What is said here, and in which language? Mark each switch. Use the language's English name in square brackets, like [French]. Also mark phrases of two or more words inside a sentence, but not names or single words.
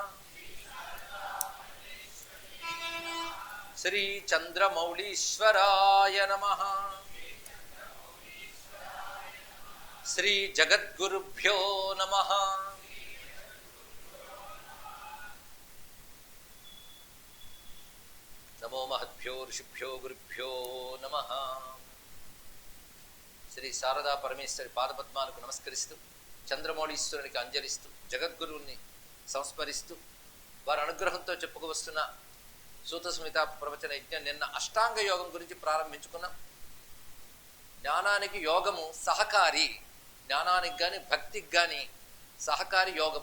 [Sanskrit] श्री चंद्रमौलीश्वराय नमः श्री जगद्गुरुभ्यो नमः नमो महद्भ्यो ऋषिभ्यो गुरुभ्यो नमः [Telugu] श्री शारदा परमेश्वरी पादपद्माలకు నమస్కరిస్తూ చంద్రమౌళీశ్వరునికి అంజలిస్తూ జగద్గురువుని సంస్మరిస్తూ వారి అనుగ్రహంతో చెప్పుకువస్తున్న సూత సంహిత ప్రవచన యజ్ఞం నిన్న అష్టాంగ యోగం గురించి ప్రారంభించుకున్నాం. జ్ఞానానికి యోగము సహకారి, జ్ఞానానికి కానీ భక్తికి కానీ సహకారి యోగము.